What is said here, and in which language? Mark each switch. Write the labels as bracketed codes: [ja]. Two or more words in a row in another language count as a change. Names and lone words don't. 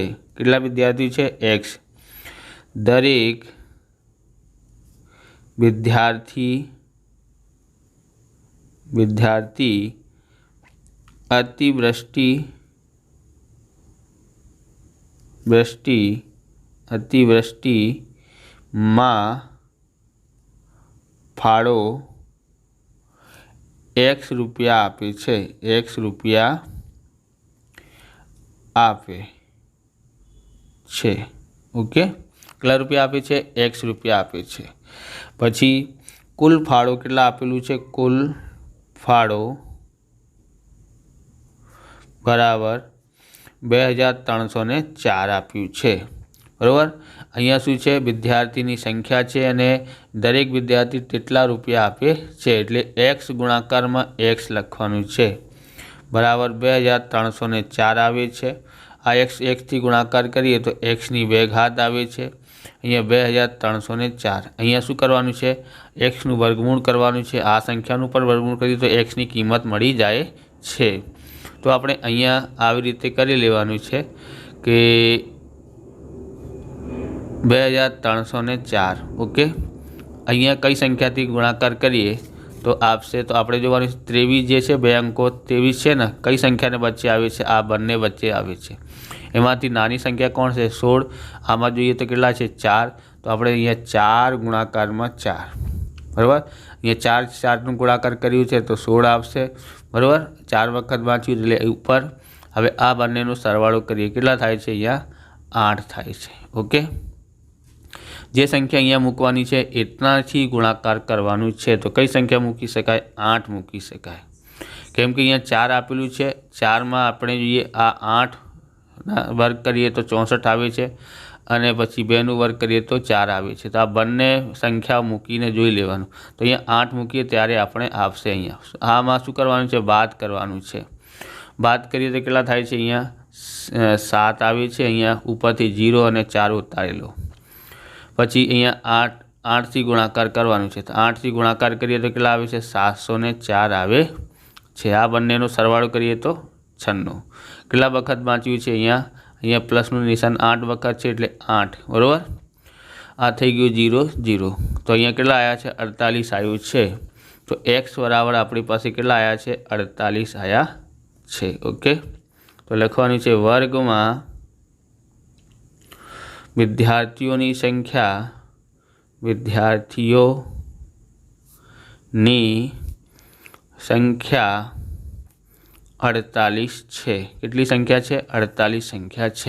[gu] કેટલા વિદ્યાર્થી છે એક્સ। દરેક વિદ્યાર્થી અતિવૃષ્ટિ મેં ફાળો એક્સ રૂપિયા આપે છે। એક્સ રૂપિયા આપે છે। ओके, કેટલા રૂપિયા આપે છે? એક્સ રૂપિયા આપે છે। પછી કુલ ફાળો કેટલા આપેલું છે? કુલ ફાળો બરાબર 2304 आप्યું છે। बराबर। અહીંયા શું છે? વિદ્યાર્થીની સંખ્યા છે અને દરેક વિદ્યાર્થી તેટલા રૂપિયા આપે છે એટલે એક્સ ગુણાકાર મેં એક્સ લખવાનું છે। બરાબર 2304 આવે છે। આ એક્સ થી ગુણાકાર કરીએ તો એક્સ ની 2 ઘાત આવે છે। અહીંયા 2304। અહીંયા શું કરવાનું છે? એક્સ નું વર્ગમૂળ કરવાનું છે। આ સંખ્યાનું પણ વર્ગમૂળ કરીએ તો એક્સ ની કિંમત મળી જાય છે। તો આપણે અહીંયા આવી રીતે કરી લેવાનું છે કે 2304। ઓકે, અહીંયા કઈ સંખ્યા થી ગુણાકાર કરીએ તો આપસે તો આપણે જોવાનું 23 જે છે 2 અંકો 23 છે ને કઈ સંખ્યા ને વચ્ચે આવે છે? આ બંને વચ્ચે આવે છે। એમાંથી નાની સંખ્યા કોણ છે? 16। આમાં જોઈએ તો કેટલા છે? 4। તો આપણે અહીંયા 4 ગુણાકાર મેં 4। बराबर। અહીંયા 4 નો ગુણાકાર કર્યો છે તો 16 આવશે। બરાબર। 4 વખત વાંચ્યું એટલે ઉપર। હવે આ બંનેનો સરવાળો કરીએ કેટલા થાય છે? અહીંયા 8 થાય છે। ओके, જે સંખ્યા અહીંયા મૂકવાની છે એટનાથી ગુણાકાર કરવાનું છે। તો કઈ સંખ્યા મૂકી શકાય? 8 મૂકી શકાય। કેમ કે અહીંયા 4 આપેલું છે। 4 મેં આપણે જોઈએ આ 8 વર્ગ કરીએ તો 64 આવે છે અને પછી 2 નો વર્ગ કરીએ તો 4 આવે છે। તો આ બંને સંખ્યા મૂકીને જોઈ લેવાનું। તો અહીંયા 8 મૂકીએ ત્યારે આપણે આવશે। અહીંયા આમાં શું કરવાનું છે? બાદ કરવાનું છે। બાદ કરીએ તો કેટલા થાય છે? અહીંયા 7 આવે છે। અહીંયા ઉપરથી 0 અને 4 ઉતારેલો। પછી અહીંયા 8 થી ગુણાકાર કરવાનું છે। તો 8 થી ગુણાકાર કરીએ તો કેટલા આવે છે? 704 આવે છે। આ બંનેનો સરવાળો કરીએ તો 96। કેટલા વખત વાંચ્યું છે? અહીંયા પ્લસનું નિશાન 8 વખત છે એટલે 8। બરાબર। આ થઈ ગયું 0 0। તો અહીંયા કેટલા આયા છે? 48 આવ્યું છે। તો એક્સ બરાબર આપણી પાસે કેટલા આયા છે? 48 આયા છે। ઓકે, તો લખવાનું છે વર્ગ મેં વિદ્યાર્થીઓં સંખ્યા 48 છે। કેટલી સંખ્યા છે? 48 સંખ્યા છે।